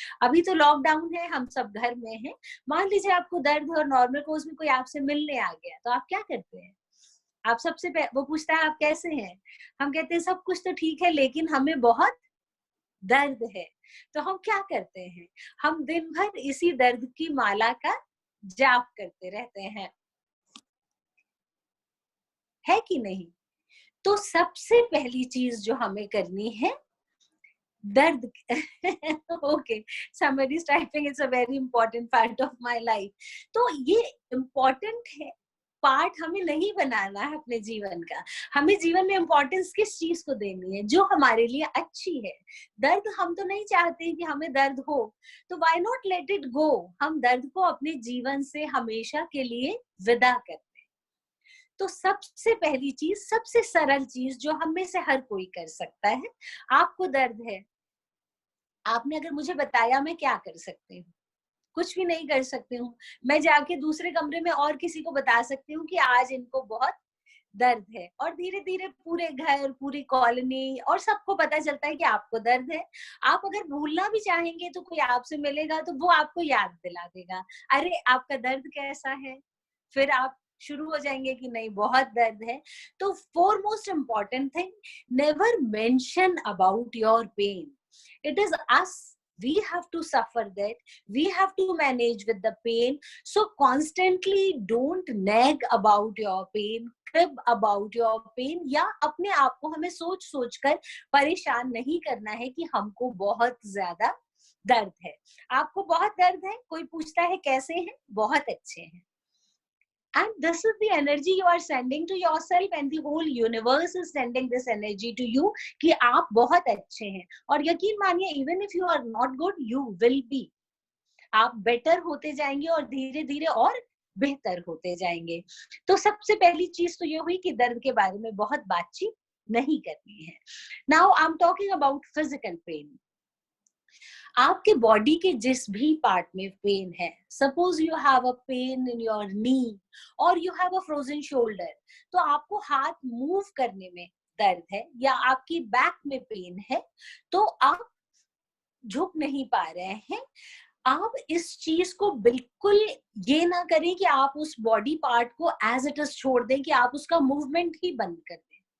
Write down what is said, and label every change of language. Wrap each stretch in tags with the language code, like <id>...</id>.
<hi>अभी तो लॉकडाउन है, हम सब घर में हैं। मान लीजिए आपको दर्द और नॉर्मल कोर्स में कोई आपसे मिलने आ गया, तो आप क्या करते हैं? आप सबसे वो पूछता है आप कैसे हैं? हम कहते हैं सब कुछ तो ठीक है लेकिन हमें बहुत दर्द है। तो हम क्या करते हैं? हम दिन भर इसी दर्द की माला का जाप करते रहते हैं। है कि नहीं? तो सबसे पहली चीज जो हमें करनी है, दर्द okay,</hi> <en>somebody is typing, it's a very important part of my life.</en> <hi>तो ये important है पार्ट हमें नहीं बनाना है अपने जीवन का। हमें जीवन में इम्पोर्टेंस किस चीज को देनी है? जो हमारे लिए अच्छी है। दर्द हम तो नहीं चाहते कि हमें दर्द हो, तो</hi> <en>Why not let it go.</en> <hi>हम दर्द को अपने जीवन से हमेशा के लिए विदा करते हैं। तो सबसे पहली चीज, सबसे सरल चीज जो हम में से हर कोई कर सकता है, आपको दर्द है, आपने अगर मुझे बताया, मैं क्या कर सकती हूँ? कुछ भी नहीं कर सकती हूँ। मैं जाके दूसरे कमरे में और किसी को बता सकती हूँ कि आज इनको बहुत दर्द है, और धीरे धीरे पूरे घर, पूरी कॉलोनी और सबको पता चलता है कि आपको दर्द है। आप अगर भूलना भी चाहेंगे तो कोई आपसे मिलेगा तो वो आपको याद दिला देगा, अरे आपका दर्द कैसा है? फिर आप शुरू हो जाएंगे कि नहीं बहुत दर्द है। तो</hi> <en>Foremost important thing, never mention about your pain. It is us, we have to suffer that, we have to manage with the pain. So constantly don't nag about your pain,</en> <hi>crib about your pain, या अपने आप को हमें सोच सोच कर परेशान नहीं करना है कि हमको बहुत ज्यादा दर्द है। आपको बहुत दर्द है, कोई पूछता है कैसे हैं, बहुत अच्छे हैं।</hi> <en>And this is the energy you are sending to yourself, and the whole universe is sending this energy to you</en> <hi>कि आप बहुत अच्छे हैं। और यकीन मानिए,</hi> <en>even if you are not good, you will be,</en> <hi>आप बेटर होते जाएंगे और धीरे धीरे और बेहतर होते जाएंगे। तो सबसे पहली चीज तो ये हुई कि दर्द के बारे में बहुत बातचीत नहीं करनी है।</hi> <en>Now I'm talking about physical pain.</en> <hi>आपके बॉडी के जिस भी पार्ट में पेन है,</hi> <en>suppose you have a pain in your knee और you have a frozen shoulder,</en> <hi>तो आपको हाथ मूव करने में दर्द है, या आपकी बैक में पेन है, तो आप झुक नहीं पा रहे हैं, आप इस चीज को बिल्कुल ये ना करें कि आप उस बॉडी पार्ट को</hi> <en>as it is</en> <hi>छोड़ दें, कि आप उसका मूवमेंट ही बंद कर दें।</hi>